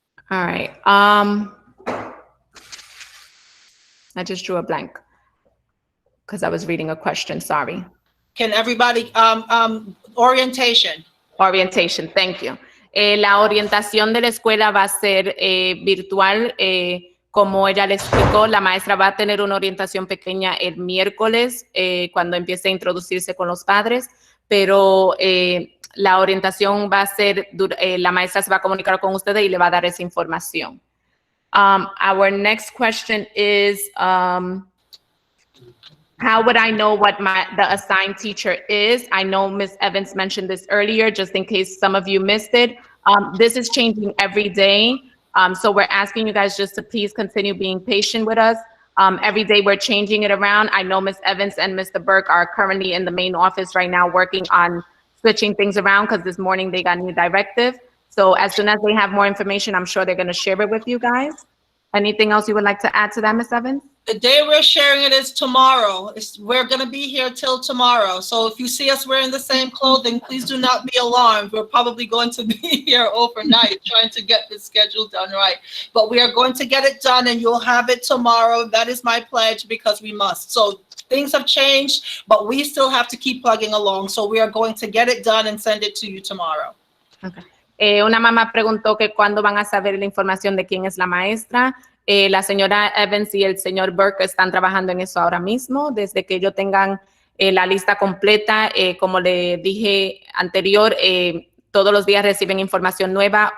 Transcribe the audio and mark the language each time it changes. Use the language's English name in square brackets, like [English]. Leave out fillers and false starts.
[English] All right. I just drew a blank because I was reading a question. Sorry. Can everybody, orientation. Orientation, thank you. [Spanish] La orientación de la escuela va a ser virtual. Como ella le explicó, la maestra va a tener una orientación pequeña el miércoles cuando empiece a introducirse con los padres, pero la orientación va a ser, la maestra se va a comunicar con ustedes y le va a dar esa información. [English] Our next question is, how would I know what the assigned teacher is? I know Ms. Evans mentioned this earlier, just in case some of you missed it. This is changing every day. So we're asking you guys just to please continue being patient with us. Every day we're changing it around. I know Ms. Evans and Mr. Burke are currently in the main office right now working on switching things around because this morning they got new directive. So as soon as they have more information, I'm sure they're going to share it with you guys. Anything else you would like to add to that, Ms. Evans? The day we're sharing it is tomorrow. We're going to be here till tomorrow. So if you see us wearing the same clothing, please do not be alarmed. We're probably going to be here overnight trying to get this schedule done right. But we are going to get it done and you'll have it tomorrow. That is my pledge because we must. So things have changed, but we still have to keep plugging along. So we are going to get it done and send it to you tomorrow. Okay. [Spanish] Una mamá preguntó que cuándo van a saber la información de quién es la maestra. La señora Evans y el señor Burke están trabajando en eso ahora mismo. Desde que ellos tengan la lista completa, como le dije anterior, todos los días reciben información nueva.